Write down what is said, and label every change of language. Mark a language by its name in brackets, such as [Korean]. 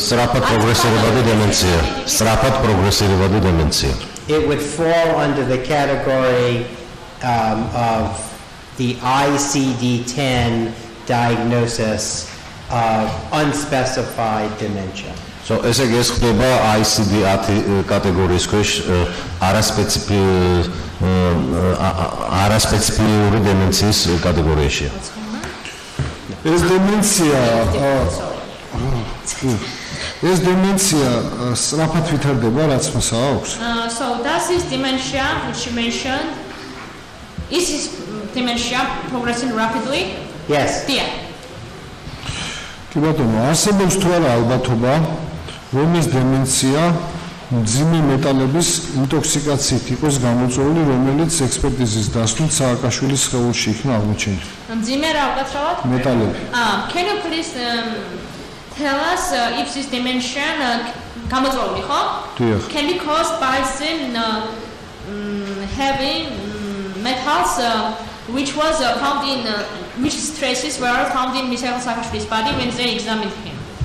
[Georgian] სწრაფად პროგრესირებადი დემენცია. სწრაფად პროგრესირებადი დემენცია. [English] It would fall under the category of the ICD-10 diagnosis of unspecified dementia. [Georgian] So, ეს იგი ეს ხდება ICD-10 კატეგორიის ქვეშ არასპეციფიური დემენციის კატეგორიაშია. ეს დემენცია სწრაფად ვითარდება, რაც მას აქვს? [English] So does this dementia, which you mentioned, is this dementia progressing rapidly? Yes. Yeah. [Georgian] კი ბატონო, არსებობს თუ არა ალბათობა, რომ ეს დემენცია მძიმე მეტალების ინტოქსიკაციით იყოს გამოწვეული, რომელიც ექსპერტიზის დასვით სააკაშვილის სხეულში იქნა აღმოჩენილი. მძიმე რა უკაცრავად? მეტალები. [English] Can you please tell us if this dementia [Georgian] გამოწვეული, ხო? დიახ. [English] Can be caused by the heavy metals which was found in which traces were found in Mikhail Saakashvili's body when they examined him.